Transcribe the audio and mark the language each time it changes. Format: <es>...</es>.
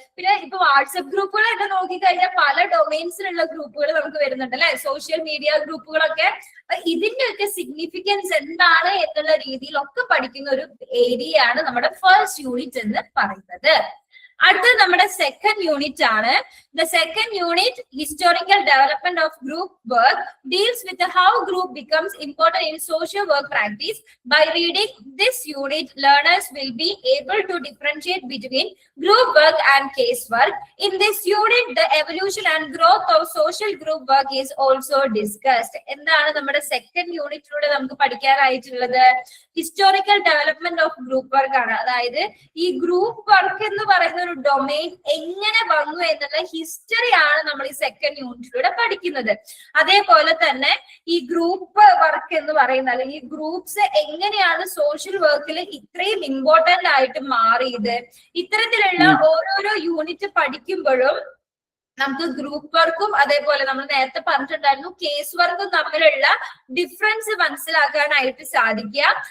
<ml>പിന്നെ ഇപ്പൊ വാട്സപ്പ് ഗ്രൂപ്പുകളൊക്കെ നോക്കിക്കഴിഞ്ഞാൽ പല ഡൊമൈൻസിലുള്ള ഗ്രൂപ്പുകൾ നമുക്ക് വരുന്നുണ്ട് അല്ലെ, സോഷ്യൽ മീഡിയ ഗ്രൂപ്പുകളൊക്കെ. ഇതിന്റെ ഒക്കെ സിഗ്നിഫിക്കൻസ് എന്താണ് എന്നുള്ള രീതിയിലൊക്കെ പഠിക്കുന്ന ഒരു ഏരിയയാണ് നമ്മുടെ ഫസ്റ്റ് യൂണിറ്റ് എന്ന് പറയുന്നത്. അടുത്തത് നമ്മുടെ സെക്കൻഡ് യൂണിറ്റ് ആണ്.</ml> <en>The second unit, historical development of group work, deals with how group becomes important in social work practice. By reading this unit, learners will be able to differentiate between group work and case work. In this unit, the evolution and growth of social group work is also discussed.</en> <ml>എന്താണ് നമ്മുടെ second യൂണിറ്റിലൂടെ നമുക്ക് പഠിക്കാനായിട്ടുള്ളത്?</ml> <en>historical development of group work</en> <ml>ആണ്. അതായത് ഈ group work എന്ന് പറയുന്ന ഒരു domain എങ്ങനെ വന്നു എന്നുള്ള ഹിസ്റ്ററി ആണ് നമ്മൾ ഈ സെക്കൻഡ് യൂണിറ്റിലൂടെ പഠിക്കുന്നത്. അതേപോലെ തന്നെ ഈ ഗ്രൂപ്പ് വർക്ക് എന്ന് പറയുന്ന അല്ലെങ്കിൽ ഈ ഗ്രൂപ്പ്സ് എങ്ങനെയാണ് സോഷ്യൽ വർക്കിൽ ഇത്രയും ഇമ്പോർട്ടന്റ് ആയിട്ട് മാറിയത്, ഇത്തരത്തിലുള്ള ഓരോരോ യൂണിറ്റ് പഠിക്കുമ്പോഴും നമുക്ക് ഗ്രൂപ്പ് വർക്കും അതേപോലെ നമ്മൾ നേരത്തെ പറഞ്ഞിട്ടുണ്ടായിരുന്നു കേസ് വർക്കും തമ്മിലുള്ള ഡിഫറൻസ് മനസ്സിലാക്കാനായിട്ട് സാധിക്കുക.</ml>